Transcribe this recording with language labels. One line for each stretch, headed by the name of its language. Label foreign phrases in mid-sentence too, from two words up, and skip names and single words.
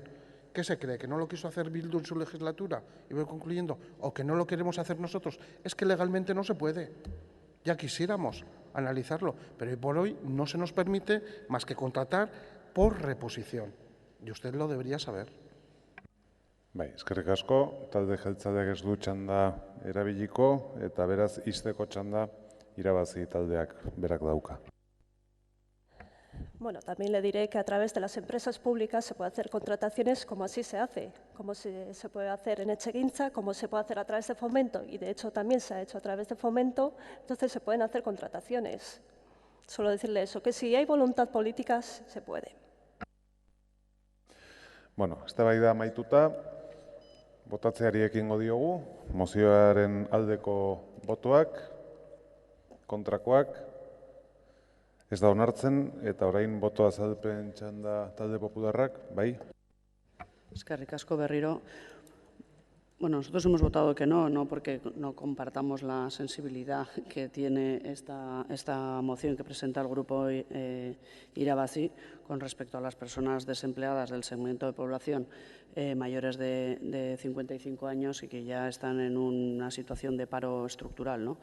Spanish: ¿Qué se cree? ¿Que no lo quiso hacer Bildu en su legislatura? Y voy concluyendo. ¿O que no lo queremos hacer nosotros? Es que legalmente no se puede. Ya quisiéramos analizarlo, pero hoy por hoy no se nos permite más que contratar por reposición. Y usted lo debería saber.
Basque: Bai, eskerrik asko, talde jeltzaleak ez du txanda erabiliko, eta beraz ixteko txanda irabazi taldeak berak dauka.
Spanish: Bueno, también le diré que a través de las empresas públicas se puede hacer contrataciones como así se hace, como se puede hacer en Etxegintza, como se puede hacer a través de Fomento, y de hecho también se ha hecho a través de Fomento, entonces se pueden hacer contrataciones. Solo decirle eso, que si hay voluntad política, se puede.
Basque: Bueno, eztabaida amaituta, botatzeari ekingo diogu, mozioaren aldeko botoak, kontrakoak, ez da onartzen, eta orain boto azalpen txanda talde popularrak, bai? Eskerrik asko berriro.
Spanish: Bueno, nosotros hemos votado que no porque no compartamos la sensibilidad que tiene esta moción que presenta el grupo Irabazi con respecto a las personas desempleadas del segmento de población mayores de 55 años y que ya están en una situación de paro estructural, ¿no?